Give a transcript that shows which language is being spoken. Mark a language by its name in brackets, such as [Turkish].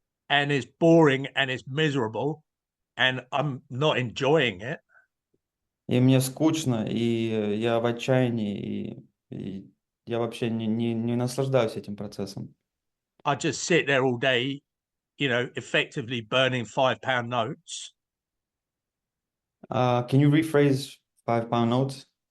[English] And it's boring and it's miserable, and I'm not enjoying it. [Russian] И мне скучно, и я в отчаянии, и я вообще не наслаждаюсь этим процессом. [English] I just sit there all day, effectively burning £5 notes. Can you rephrase 5 pound notes?